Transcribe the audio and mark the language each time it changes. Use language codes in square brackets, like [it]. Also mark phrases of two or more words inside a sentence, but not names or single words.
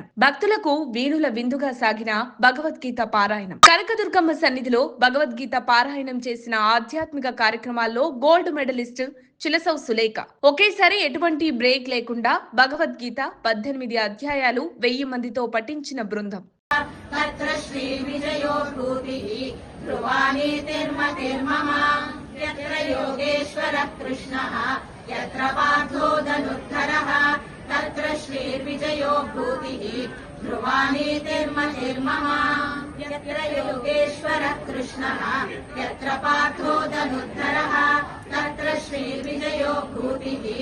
[te] భక్తులకు వీణుల విందుగా సాగిన భగవద్గీత పారాయణం. కనకదుర్గమ్మ సన్నిధిలో భగవద్గీత పారాయణం చేసిన ఆధ్యాత్మిక కార్యక్రమాల్లో [en] gold medalist [te] చిలసౌ సులేఖ ఒకేసారి ఎటువంటి బ్రేక్ లేకుండా భగవద్గీత 18 అధ్యాయాలు 1000 మందితో పఠించిన బృందం. [sa] तत्र श्री विजयो भूतिः ध्रुवानीतिर्मतिर्मम यत्र योगेश्वरः कृष्णः यत्र पार्थो धनुर्धरः तत्र श्री विजयो भूतिः ध्रुवानीतिर्मतिर्मम यत्र योगेश्वरः कृष्णः यत्र पार्थो धनुर्धरः तत्र श्री विजयो भूतिः